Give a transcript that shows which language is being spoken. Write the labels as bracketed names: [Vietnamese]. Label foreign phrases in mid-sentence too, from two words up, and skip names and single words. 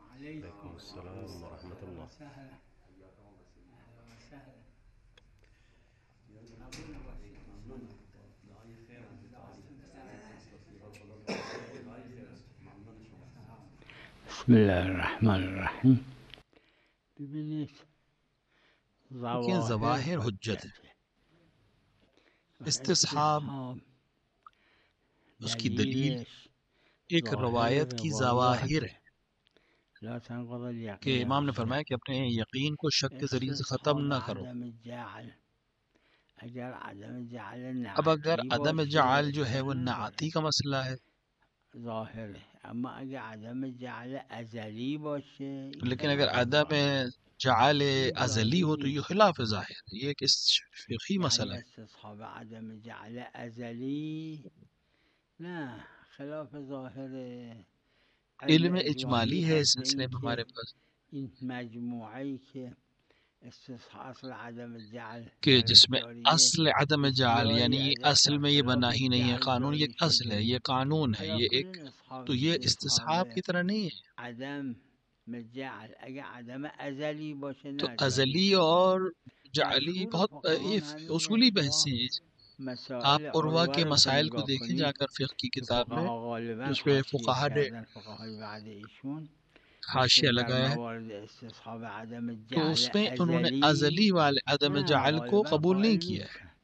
[Arabic] عليكم السلام ورحمة الله. وسهلا. أهلا وسهلا. أبونا بسم الله الرحمن الرحیم. [Persian] ببینید [Urdu] کہ ظواہر حجت ہے، استصحاب اس کی دلیل ایک روایت کی ظواہر ہے کہ امام نے فرمایا کہ اپنے یقین کو شک کے ذریعے سے ختم نہ کرو. اب اگر عدم جعل جو ہے وہ نعتی کا مسئلہ ہے، ظاہر ہے، [Persian] اما اگر عدم جعل ازلی باشه، [Urdu] لیکن اگر عدم جعل ازلی ہو تو یہ خلاف ظاہر ہے، یہ ایک فقہی مسئلہ ہے. استصحاب عدم جعل ازلی نه خلاف ظاہر ہے. علم اجمالی ہے اس سلسلے میں ہمارے پاس [Persian] این مجموعی که اصل عدم جعل [Urdu] کہ جس میں اصل عدم جعل یعنی اصل میں یہ بنا ہی نہیں ہے قانون، یہ اصل ہے، یہ قانون ہے، یہ ایک تو یہ استصحاب کی طرح نہیں ہے. [Persian] عدم جعل اگر عدم ازلی باشه [Urdu] تو [Persian] نه [Urdu] ازلی اور جعلی بہت یہ اصولی بحثیں ہیں. آپ عروہ کے مسائل کو دیکھیں جا کر فقہ کی کتاب میں، جس پہ فقہا نے حاشیہ لگایا ہے، تو اس میں انہوں نے ازلی والے عدم جعل کو قبول نہیں کیا ہے.